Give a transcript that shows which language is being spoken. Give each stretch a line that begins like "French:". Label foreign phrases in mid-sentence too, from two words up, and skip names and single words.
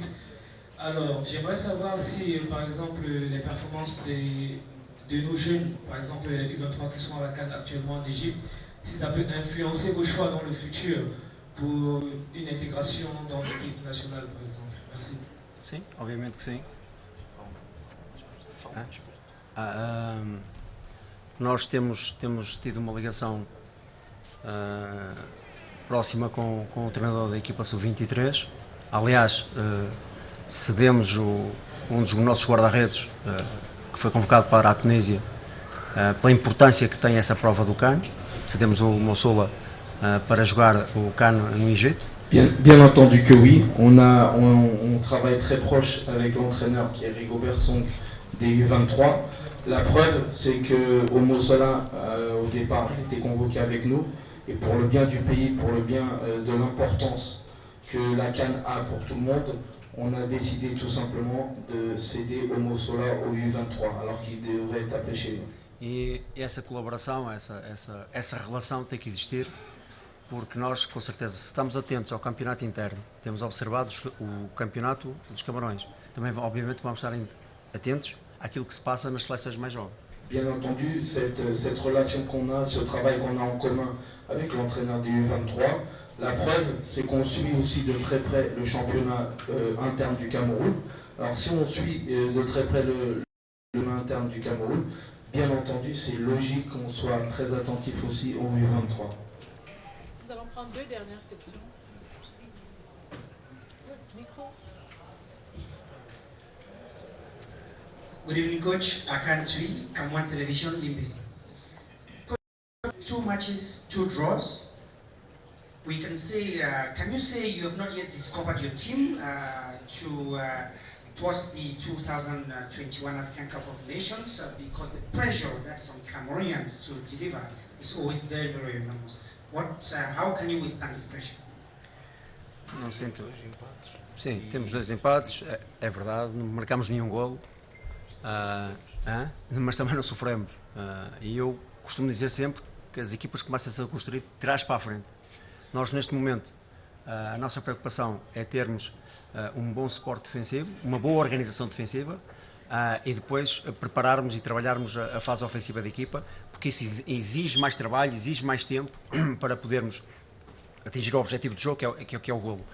French: Alors, j'aimerais savoir si, par exemple, les performances de nos jeunes, par exemple les U23 qui sont à la CAN actuellement en Égypte, si ça peut influencer vos choix dans le futur pour une intégration dans l'équipe nationale, par exemple. Merci.
Portuguese: Sim, obviamente que sim. Nós temos tido uma ligação próxima com o treinador da equipa sub-23. Aliás, cedemos um dos nossos guarda-redes, que foi convocado para a Tunísia, pela importância que tem essa prova do CAN. Cedemos o Moussoula para jogar o CAN no Egito.
French: Bien entendu que oui, on travaille très proche avec l'entraîneur qui est Rigobert Song des U23. La preuve, c'est que Moussoula, au départ, était convoqué avec nous, et pour le bien du pays, pour le bien de l'importance que la CAN a pour tout le monde, on a décidé tout simplement de céder Moussoula au U23, alors qu'il devrait être appelé chez nous.
Portuguese: E essa colaboração, essa relação tem que existir, porque nós, com certeza, se estamos atentos ao campeonato interno, temos observado o campeonato dos Camarões, também, obviamente, vamos estar atentos àquilo que se passa nas seleções mais jovens.
French: Bien entendu, cette relation qu'on a, ce travail qu'on a en commun avec l'entraîneur des U23, la preuve, c'est qu'on suit aussi de très près le championnat interne du Cameroun. Alors si on suit de très près le championnat interne du Cameroun, bien entendu, c'est logique qu'on soit très attentif aussi au U23. Nous allons prendre deux dernières questions. Micro.
English: Good evening, Coach. Akan Tui, Cameroon Television, Limbe. Coach, 2 matches, 2 draws. We can say, can you say you have not yet discovered your team towards the 2021 African Cup of Nations because the pressure that's on Cameroonians to deliver is always very, very enormous. How can you withstand this pressure?
Portuguese: Não sinto. Sim, temos 2 empates, é verdade, não marcamos nenhum golo. Mas também não sofremos. E eu costumo dizer sempre que as equipas começam-se a construir de trás para a frente. Nós, neste momento, a nossa preocupação é termos um bom suporte defensivo, uma boa organização defensiva e depois prepararmos e trabalharmos a fase ofensiva da equipa, porque isso exige mais trabalho, exige mais tempo para podermos atingir o objetivo do jogo, que é o golo.